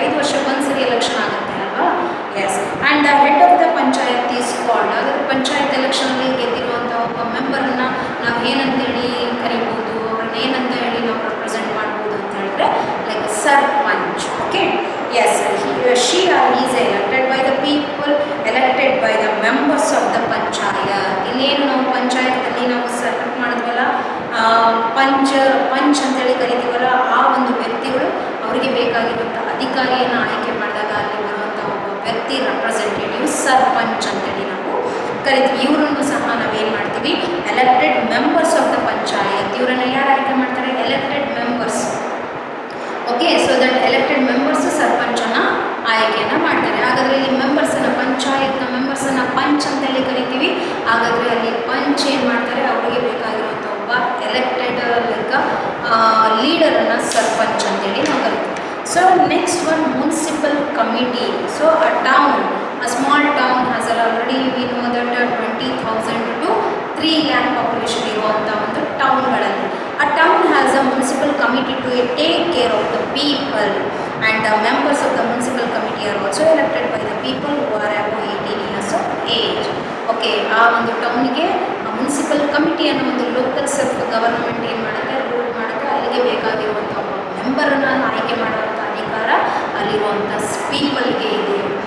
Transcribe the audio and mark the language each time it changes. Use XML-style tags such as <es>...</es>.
<kn>5 ವರ್ಷಕ್ಕೆ ಒಂದ್ಸರಿ ಎಲೆಕ್ಷನ್ ಆಗುತ್ತೆ ಅಲ್ವಾ?</kn> <en>Yes. And the head of the panchayat is called.</en> <kn>ಅದರ ಪಂಚಾಯತ್ ಎಲೆಕ್ಷನಲ್ಲಿ ಗೆದ್ದಿರುವಂಥ ಒಬ್ಬ ಮೆಂಬರನ್ನು ನಾವು ಏನಂತೇಳಿ ಕರಿಬೋದು? ಅವ್ರನ್ನ ಏನಂತ ಹೇಳಿ ನಾವು ರೆಪ್ರೆಸೆಂಟ್ ಮಾಡ್ಬೋದು ಅಂತ ಹೇಳಿದ್ರೆ like sarpanch. Okay, S.</kn> <en>she or he is elected by the people, elected by the members of the panchayat.</en> <kn>ಇಲ್ಲೇನು ನಾವು ಪಂಚಾಯತ್ನಲ್ಲಿ ನಾವು ಸೆಲೆಕ್ಟ್ ಮಾಡಿದ್ವಲ್ಲ, ಪಂಚ್ ಅಂತೇಳಿ ಕರಿತೀವಲ್ಲ, ಆ ಒಂದು ವ್ಯಕ್ತಿಗಳು ಅವರಿಗೆ ಬೇಕಾಗಿರುವಂಥ ಅಧಿಕಾರಿಯನ್ನು ಆಯ್ಕೆ ಮಾಡಿದಾಗ ಅಲ್ಲಿ ಬರುವಂಥ ಒಬ್ಬ ವ್ಯಕ್ತಿ ರೆಪ್ರೆಸೆಂಟೇಟಿವ್ ಸರ್ಪಂಚ್ ಅಂತೇಳಿ ನಾವು ಕರಿತೀವಿ. ಇವರನ್ನು ಸಹ ನಾವೇನು ಮಾಡ್ತೀವಿ?</kn> <en>Elected members of the panchayat.</en> <kn>ಇವರನ್ನು ಯಾರು ಆಯ್ಕೆ ಮಾಡ್ತಾರೆ? Elected members. Okay, so that elected members ಸರ್ಪಂಚನ ಆಯ್ಕೆಯನ್ನು ಮಾಡ್ತಾರೆ. ಹಾಗಾದರೆ ಇಲ್ಲಿ ಮೆಂಬರ್ಸನ್ನು, ಪಂಚಾಯತ್ನ ಮೆಂಬರ್ಸನ್ನು ಪಂಚ್ ಅಂತೇಳಿ ಕರಿತೀವಿ. ಹಾಗಾದರೆ ಅಲ್ಲಿ ಪಂಚ್ ಏನು ಮಾಡ್ತಾರೆ? ಅವರಿಗೆ ಬೇಕಾಗಿರುವಂಥ ಒಬ್ಬ ಎಲೆಕ್ಟೆಡ್ ಲೈಕ್ ಲೀಡರನ್ನು ಸರ್ಪಂಚ್ ಅಂತೇಳಿ ನಾವು ಕರಿತೀವಿ.</kn> <en>So next one municipal committee. So a town, a small town has already we know that 20,000 to 3 lakh</en> <kn>population ಇರುವಂಥ ಒಂದು ಟೌನ್ಗಳಲ್ಲಿ</kn> <en>a town has a municipal committee to take care of the people, and the members of the municipal committee are also elected by the people who are above 18 years of age.</en> <kn>Okay, ಆ ಒಂದು ಟೌನಿಗೆ municipal committee ಅನ್ನೋ ಒಂದು local self government ಏನು ಮಾಡುತ್ತೆ? Rule ಮಾಡುತ್ತೆ. ಅಲ್ಲಿಗೆ ಬೇಕಾಗಿರುವಂಥ ಒಬ್ಬ ಮೆಂಬರನ್ನು ಆಯ್ಕೆ ಮಾಡುವಂಥ ಅಧಿಕಾರ ಅಲ್ಲಿರುವಂಥ ಪೀಪಲ್ಗೆ ಇದೆ.</kn>